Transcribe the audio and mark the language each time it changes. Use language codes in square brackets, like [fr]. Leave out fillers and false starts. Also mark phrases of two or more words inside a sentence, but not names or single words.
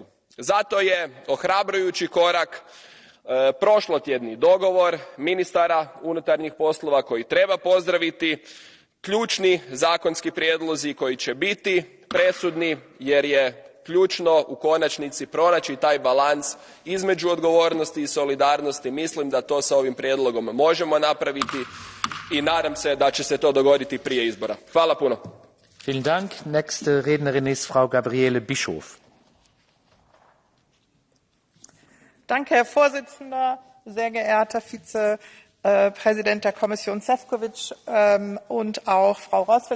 [hr] Zato je ohrabrujući korak prošlotjedni dogovor ministara unutarnjih poslova koji treba pozdraviti, ključni zakonski prijedlozi koji će biti presudni jer je ključno u konačnici pronaći taj balans između odgovornosti i solidarnosti. Mislim da to sa ovim prijedlogom možemo napraviti i nadam se da će se to dogoditi prije izbora. Hvala puno. [de] Vielen Dank. Nächste Rednerin ist Frau Gabriele Bischof. Danke, Herr Vorsitzender, sehr geehrter Vizepräsident der Kommission Šefčovič und auch Frau Roswell.